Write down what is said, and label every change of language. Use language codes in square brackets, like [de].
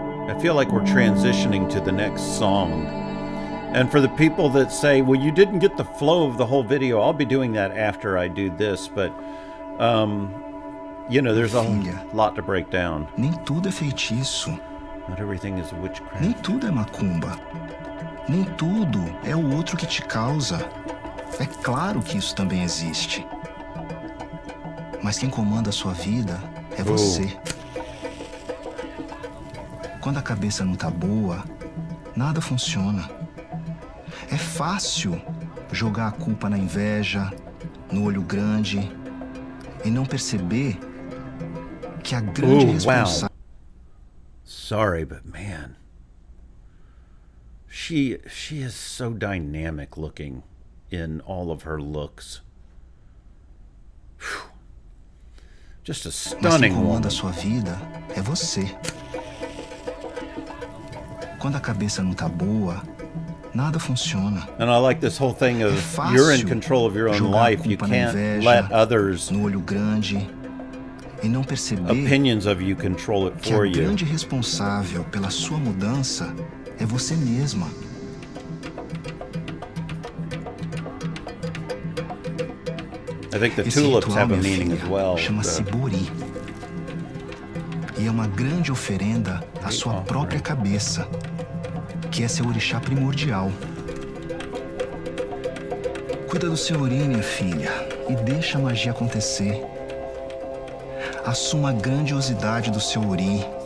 [en] I feel like we're transitioning to the next song. And for the people that say, well, you didn't get the flow of the whole video, I'll be doing that after I do this, but you know, there's a lot to break down. [pt] Nem tudo é feitiço. [en] Not everything is witchcraft. [pt] Nem tudo é macumba. Nem tudo é o outro que te causa. É claro que isso também existe. Mas quem comanda a sua vida é você. Quando a cabeça não tá boa, nada funciona. É fácil jogar a culpa na inveja, no olho grande e não perceber que a grande responsabilidade... Wow. [en] Sorry, but man, she is so dynamic looking in all of her looks. Whew. Just a stunning woman. [pt] Mas quem comanda a sua vida é você. Quando a cabeça não tá boa, nada funciona. [en] And I like this whole thing of you're in control of your own life. You can't let others' [pt] no olho grande e não perceber [en] opinions of you control it for you. [pt] Que a grande responsável pela sua mudança é você mesma. [en] I think the tulips have a meaning as well. [pt] Chama-se Bori. E é uma grande oferenda à sua própria cabeça, que é seu orixá primordial. Cuida do seu ori, minha filha, e deixa a magia acontecer. Assuma a grandiosidade do seu ori.